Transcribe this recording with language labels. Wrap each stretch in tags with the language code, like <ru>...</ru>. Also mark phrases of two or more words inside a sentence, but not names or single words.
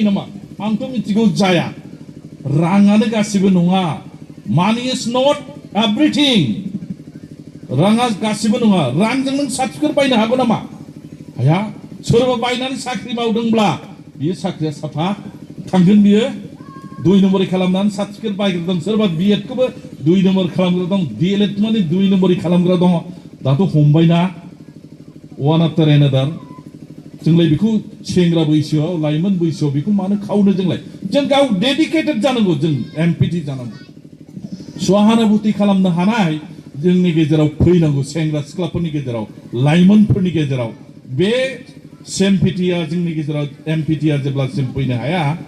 <brx>नामा आंथ' मिथिगौ जाया राङानो गासिबो नङा</brx> <en>money is not everything</en> <brx>राङा गासिबो नङा रांजों नों सार्टिफिकेट बायनो हागौ नामा हाया सोरबा बायनानै साख्रि मावदोंब्ला बियो साख्रिया साफा थांगोन बियो 2 नम्बरि खालामनानै सार्टिफिकेट बायग्रा दं सोरबा बिएडखौबो 2 नम्बर खालामग्रा दं डिएलएड माने 2 नम्बरि खालामग्रा दङ दाथ' हमबायना</brx> <en>one after another</en> <brx>जोंलाय बेखौ सेंग्रा बैसोआव लाइमोन बैसोआव बेखौ मानो खावनो जों गाव डेडिकेटेड जानांगौ जों एम्पिथि जानांगौ सहानुभूति खालामनो हानाय जोंनि गेजेराव फैनांगौ सेंग्रा सिख्लाफोरनि गेजेराव लाइमोनफोरनि गेजेराव बे सेम्पिटिया जोंनि गेजेराव एम्पिटिया जेब्लासिम फैनो हाया</brx>